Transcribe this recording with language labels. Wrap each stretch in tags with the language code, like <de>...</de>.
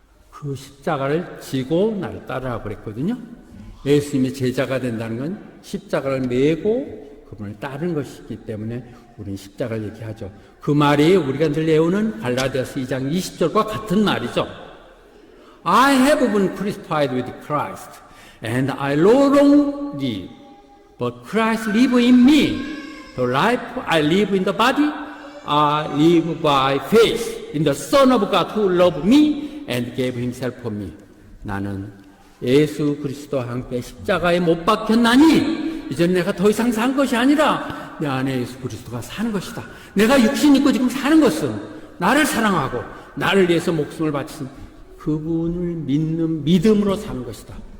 <ko>그 십자가를 지고 나를 따르라고 그랬거든요. 예수님이 제자가 된다는 건 십자가를 메고 그분을 따르는 것이기 때문에 우리는 십자가를 얘기하죠. 그 말이 우리가 늘 외우는 갈라디아서 2장 20절과 같은 말이죠.</ko> <en>I have been crucified with Christ, and I no longer live, but Christ lives in me. The life I live in the body, I live by faith in the Son of God who loved me and gave himself for me.</en> <ko>나는 예수 그리스도와 함께 십자가에 못 박혔나니 이제는 내가 더 이상 산 것이 아니라 내 안에 예수 그리스도가 사는 것이다. 내가 육신 있고 지금 사는 것은 나를 사랑하고 나를 위해서 목숨을 바친 그분을 믿는 믿음으로 사는 것이다.</ko>